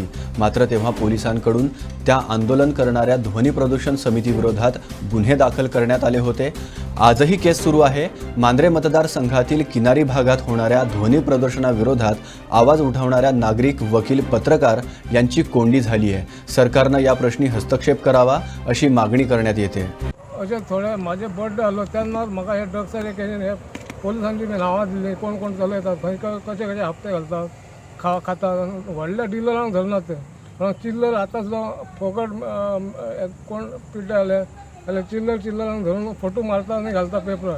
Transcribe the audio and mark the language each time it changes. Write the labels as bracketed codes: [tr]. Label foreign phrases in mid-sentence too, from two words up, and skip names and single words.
[mr] मात्र तेव्हा पोलिसांकडून त्या आंदोलन करणाऱ्या ध्वनी प्रदूषण समितीविरोधात गुन्हे दाखल करण्यात आले होते. आजही केस सुरू आहे. मांद्रे मतदारसंघातील किनारी भागात होणाऱ्या ध्वनी प्रदूषणाविरोधात आवाज उठवणाऱ्या नागरिक, वकील, पत्रकार यांची कोंडी झाली आहे. सरकारनं या प्रश्नी हस्तक्षेप करावा अशी मागणी करण्यात येते. [kok] अशें थोडे म्हाजे बर्थडे आसलो तेन्ना म्हाका हे ड्रग्साचे केसेन हे पोलिसांची नांवां दिली, कोण कोण चलयतात, खंय कशे कशे हप्ते घालतात, खातात, व्हडल्या डिलरांक धरनात ते. चिल्लर आतां सुद्दां फुकट कोण पिड्डे जाल्यार चिल्लरांक धरून फोटो मारता आनी घालता पेपरार.